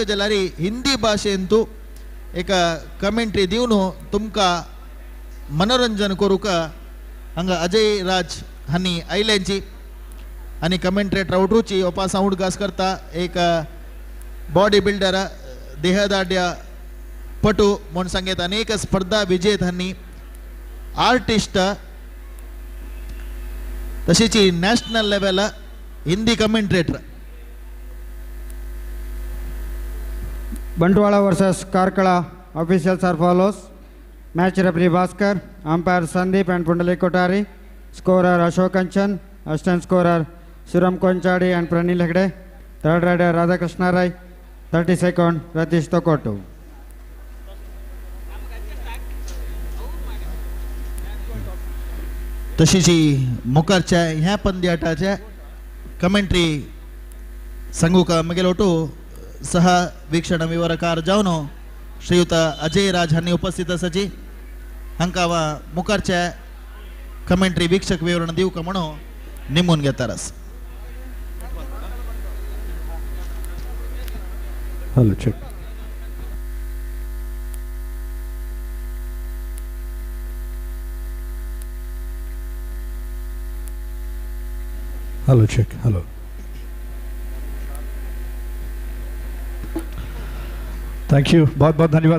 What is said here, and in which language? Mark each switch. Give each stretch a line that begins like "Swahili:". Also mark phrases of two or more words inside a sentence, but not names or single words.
Konkani: जाल्यार हिंदी भाशेन तू एक कमेंट्री दिवन तुमकां मनोरंजन करूक हांगा अजय राज हांणी आयल्यांची आनी कमेंट्रेटर उठूची ओपासा उडगास करता एक
English: body builder
Konkani: देहदाड्य पटू म्हूण सांगेत अनेक स्पर्धा विजेत हांणी आर्टिस्ट तशीच
English: national level Hindi commentator Bantwala versus Karkala. Officials are follows. Match referee Bhaskar, umpire Sandeep and Pundalik Kotari, scorer Ashok Kanchan, assistant scorer Suram Konchadi and Pranil Hegde, third rider Radhakrishna Rai, 32nd Ratish Tokotu.
Konkani: तशीच मुखारच्या ह्या पंद्याटाच्या कमेंट्री सांगू का मगेल ओटू सह वीक्षण विवरकार जावन श्रीयुत अजय राज हांणी उपस्थित आसाची हांकां मुखारच्या कमेंट्री वीक्षक विवरण दिवका म्हणून निमून घेतारस
English: hello check hello check hello thank you
Hindi: बहुत बहुत धन्यवाद